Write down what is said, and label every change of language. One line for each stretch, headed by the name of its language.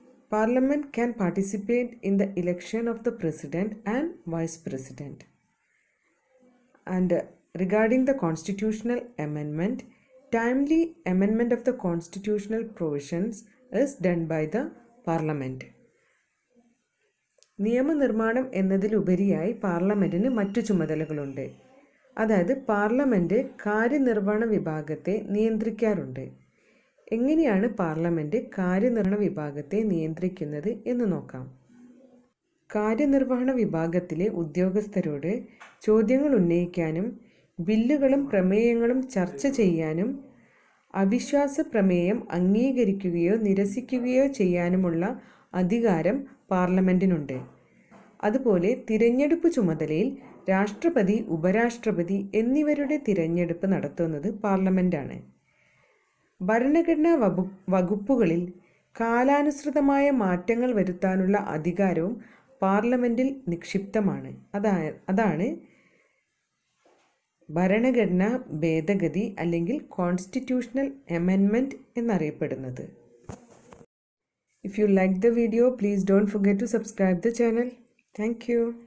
English: Parliament can participate in the election of the President and Vice President. And regarding the constitutional amendment, timely amendment of the constitutional provisions is done by the Parliament.
Malayalam: നിയമനിർമ്മാണം എന്നതിലുപരിയായി പാർലമെൻറ്റിന് മറ്റു ചുമതലകളുണ്ട്. അതായത് parliament കാര്യനിർവഹണ വിഭാഗത്തെ നിയന്ത്രിക്കാറുണ്ട്. എങ്ങനെയാണ് parliament കാര്യനിർവഹണ വിഭാഗത്തെ നിയന്ത്രിക്കുന്നത് എന്ന് നോക്കാം. കാര്യനിർവഹണ വിഭാഗത്തിലെ ഉദ്യോഗസ്ഥരോട് ചോദ്യങ്ങൾ ഉന്നയിക്കാനും ബില്ലുകളും പ്രമേയങ്ങളും ചർച്ച ചെയ്യാനും അവിശ്വാസ പ്രമേയം അംഗീകരിക്കുകയോ നിരസിക്കുകയോ ചെയ്യാനുമുള്ള അധികാരം പാർലമെൻറ്റിനുണ്ട്. അതുപോലെ തിരഞ്ഞെടുപ്പ് ചുമതലയിൽ രാഷ്ട്രപതി, ഉപരാഷ്ട്രപതി എന്നിവരുടെ തിരഞ്ഞെടുപ്പ് നടത്തുന്നത് പാർലമെൻറ്റാണ്. ഭരണഘടനാ വകുപ്പുകളിൽ കാലാനുസൃതമായ മാറ്റങ്ങൾ വരുത്താനുള്ള അധികാരവും പാർലമെൻറ്റിൽ നിക്ഷിപ്തമാണ്. അതാണ് ഭരണഘടനാ ഭേദഗതി അല്ലെങ്കിൽ കോൺസ്റ്റിറ്റ്യൂഷണൽ അമെൻമെൻറ്റ് എന്നറിയപ്പെടുന്നത്.
English: If you like the video, please don't forget to subscribe the channel. Thank you.